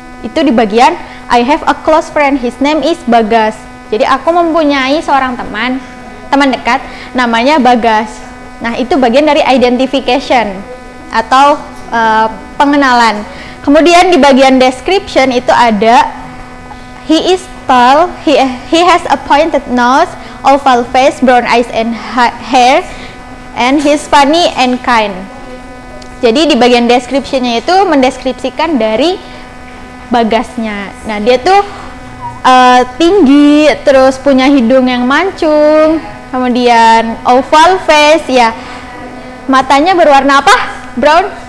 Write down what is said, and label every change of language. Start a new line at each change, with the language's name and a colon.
Indonesian: Itu di bagian
English: I have a close friend, his name is Bagas.
Indonesian: Jadi aku mempunyai seorang teman dekat namanya Bagas. Nah, itu bagian dari identification atau pengenalan. Kemudian di bagian description itu ada
English: he is tall, he has a pointed nose, oval face, brown eyes and hair, and he's funny and kind.
Indonesian: Jadi di bagian description-nya itu mendeskripsikan dari Bagasnya. Nah, dia tuh tinggi, terus punya hidung yang mancung, kemudian
English: oval face,
Indonesian: ya matanya berwarna apa? Brown?